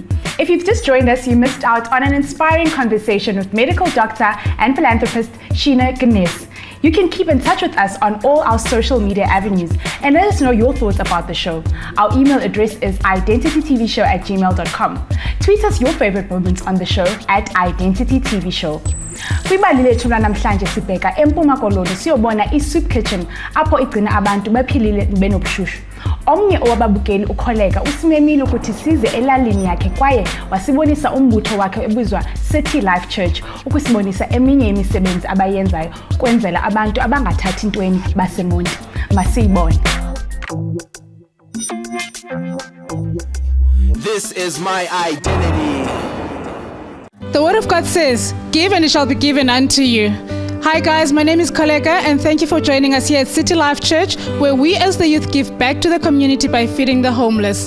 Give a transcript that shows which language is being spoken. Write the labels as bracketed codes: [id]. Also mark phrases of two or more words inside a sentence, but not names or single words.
[en] If you've just joined us, you missed out on an inspiring conversation with medical doctor and philanthropist Sheena Ganesh. You can keep in touch with us on all our social media avenues and let us know your thoughts about the show. Our email address is identitytvshow@gmail.com. Tweet us your favorite moments on the show @identitytvshow. [xh] Kwibalile thula namhlanje sibheka eMpuma Koloni siyobona i-soup kitchen apho igcina abantu bephilile benobushushu. Omnye owababukeli ukholeka usimemile ukuthi size elalini yakhe kwaye wasibonisa umbutho wakhe ebizwa City Life Church ukusibonisa eminye imisebenzi abayenzayo kwenzela abantu abangathathi intweni baseMonti. Masiyibone. [en] This is my identity. The Word of God says, "Give and it shall be given unto you." Hi guys, my name is Koleka and thank you for joining us here at City Life Church, where we as the youth give back to the community by feeding the homeless.